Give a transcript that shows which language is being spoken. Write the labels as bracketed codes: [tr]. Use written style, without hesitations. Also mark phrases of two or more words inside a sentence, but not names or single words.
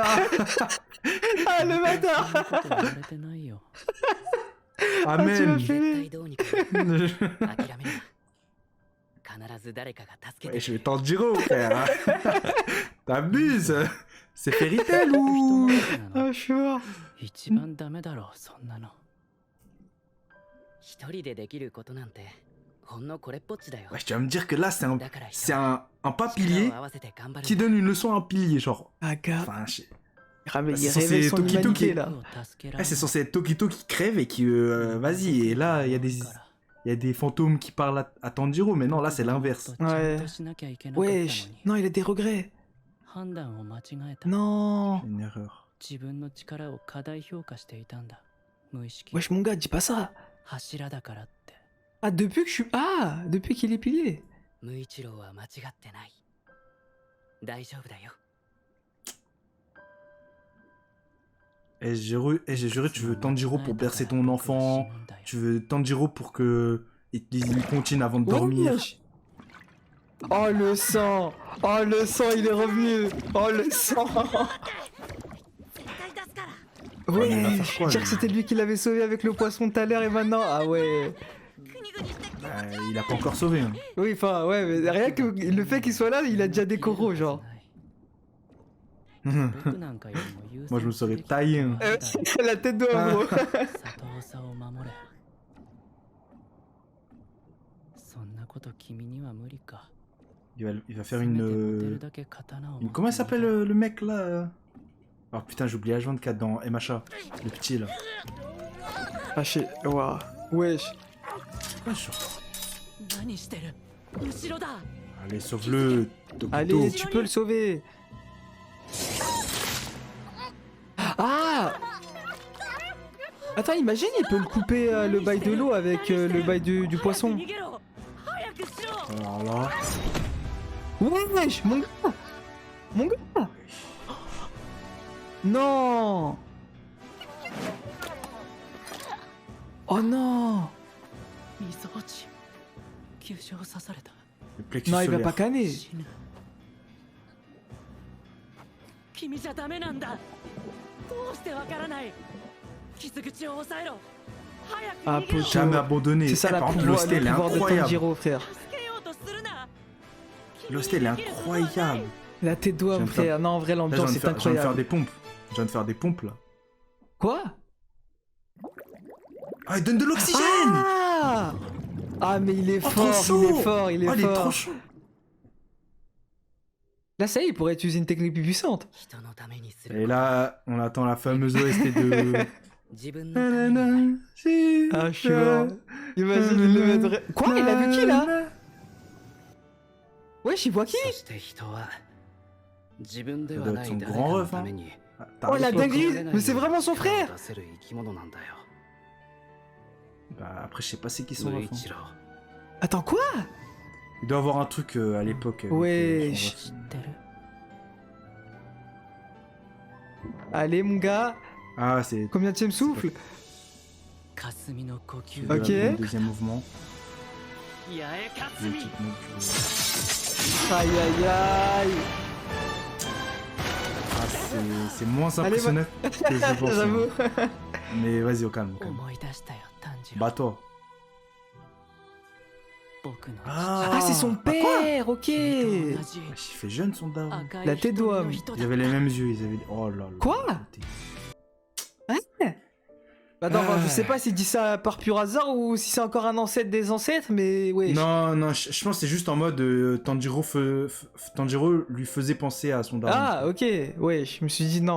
[fr] Ah, le bâtard. Ah, tu Amen. m'as fait. Ouais, je vais Tanjiro, frère. T'abuses. C'est Fairy Tail ou... Ah, je suis mort. [ja] 一番ダメだろそんなの一人でできることなんてほんのこれっぽっちだよ [fr] Ouais, tu vas me dire que là, c'est un pas [ja] 力 [fr] pilier [ja] を合わせて頑張る [fr] qui donne une leçon à un pilier, genre. Ah, gars. Enfin, je sais- Il c'est réveille censé son Tokito humanité, qui- là. c'est censé être Tokito qui crève et qui... vas-y, et là, il y a des fantômes qui parlent à Tanjiro, mais non, là, c'est l'inverse. Ouais. Wesh. Non, il a des regrets. [ja] 判断を間違えた [fr] Non. Une erreur. [ja] 自分の力を過大評価していたんだ無意識 [fr] Wesh, mon gars, dis pas ça. [ja] 柱だからって [fr] Ah, depuis que je suis... Ah, depuis qu'il est pilier. [ja] 無一郎は間違ってない。大丈夫だよ。 [fr] J'ai juré, tu veux Tanjiro pour bercer ton enfant, tu veux Tanjiro pour que il continue avant de dormir. Oh le sang! Oh le sang, il est revenu! Oh le sang! [ja] 絶対出すから。 [fr] Ouais, il va faire quoi, dire lui que c'était lui qui l'avait sauvé avec le poisson tout à l'heure et maintenant... Ah ouais. [ja] グニグニして [fr] Il a pas encore sauvé. Hein. Oui, enfin, ouais, mais rien que le fait qu'il soit là, il a déjà des coraux, genre. Moi je me serais taillé. Hein. La tête d'homme, gros. [ja] 里長を守れ。そんなこと君には無理か。 [fr] Il va faire [ja] せめて持て [fr] une... [ja] るだけ刀を持って [fr] Comment il s'appelle le mec là Oh putain, j'ai oublié H24 dans MHA. Le petit là. Ah, Waouh. Wesh. Ouais, sûr. [ja] 何してる？後ろだ。 [fr] Allez, sauve-le. Allez, tu peux le sauver. Ah! Attends, imagine, il peut le couper le bail de l'eau avec le bail du poisson. [ja] 逃げろ。早くしろ。 [fr] Alors là... Wesh, mon gars! Mon gars! Non! Oh non! [ja] みぞおち。急所を刺された。 [fr] Le plexus Non, il va solaire. pas canner. [ja] 死ぬ。君じゃダメなんだ。どうしてわからない。傷口を抑えろ。早く [fr] Ah, [ja] 逃げろ。 [fr] putain. Jamais abandonné. C'est ça Eh, la par contre, pouvoir, l'hostel, elle le est pouvoir de incroyable. Tanjiro, frère. [ja] 助けようとするな。 [fr] L'hostel, elle est incroyable. La tête Je viens d'homme, de faire- frère. Non, en vrai, Là, je viens l'ambiance de est faire incroyable. des pompes. Je viens de faire des pompes là. Quoi? Ah, il donne de l'oxygène. Ah! Ah, mais il est Oh, trop fort, chaud. il est fort, il est Oh, il est trop fort. chaud. Là, ça y est, il pourrait utiliser une technique plus puissante. [ja] 人のためにす [fr] Et [ja] る。 [fr] là, on attend la fameuse OST de... [ja] 自分のために。 [fr] Ah, je suis mort. Imagine, il le mettrait... Quoi? Il a vu qui, là? Wesh, il voit qui? [ja] そして人は自分ではない [fr] Ça doit être son [ja] 誰 [fr] grand [ja] かの [fr] ref, [ja] た [fr] hein. [ja] めに [fr] Ah, Oh, la t'arrives pas, dinguerie! Mais c'est vraiment son frère! [ja] 出せる生き物なんだよ。 [fr] Bah, après, je sais pas c'est qui son [ja] 無 [fr] ref. [ja] 一 [fr] Hein. [ja] 郎 [fr] Attends, quoi? Il doit avoir un truc à l'époque. avec, Ouais, son [ja] 知 [fr] ref. [ja] ってる。 [fr] Allez, mon gars. Ah, c'est... Combien de souffle? [ja] 霞の呼吸 [fr] c'est Ok. le deuxième mouvement. [ja] 八重 [fr] Le [ja] 霞 [fr] petit mot que- Aïe, aïe, aïe. Ah, c'est moins Allez, impressionnant que je pensais. J'avoue. Mais vas-y, au calme, au calme. [ja] 思い出したよ炭治郎。 [fr] Bats-toi. [ja] 僕の [fr] Ah, c'est son père, ok. [ja] 君と同じ [fr] Wesh, il fait jeune son daron. [ja] 赤い [fr] La tête [ja] 瞳の [fr] d'homme. [ja] 人だ [fr] Ils avaient les mêmes yeux, ils avaient... Oh là là. Quoi? Attends, Ah. je sais pas s'il dit ça par pur hasard ou si c'est encore un ancêtre des ancêtres, mais ouais. Non, non, je pense que c'est juste en mode Tanjiro, Tanjiro lui faisait penser à son daron. Ah, ok, ouais, je me suis dit non,